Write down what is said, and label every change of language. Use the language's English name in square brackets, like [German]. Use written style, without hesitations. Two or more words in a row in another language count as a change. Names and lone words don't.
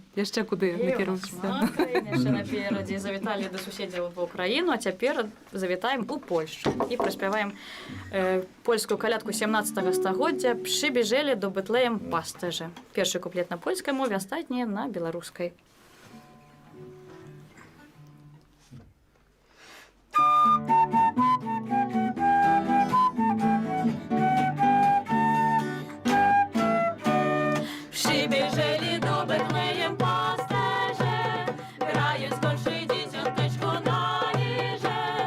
[Belarusian] Яшчэ куды накіруецеся? Яшчэ наперадзе завіталі да суседзяў в Украіну, а цяпер завітаем у Польшчу і праспяваем польскую калядку 17 стагоддзя «Прыбежэлі до Бэтлеем пастыжы». Першы куплет на польскай мове, астатнія на беларускай. [Polish] Przybieżeli do Betlejem pasterze, grając kolczy dzieciąteczko na lirze.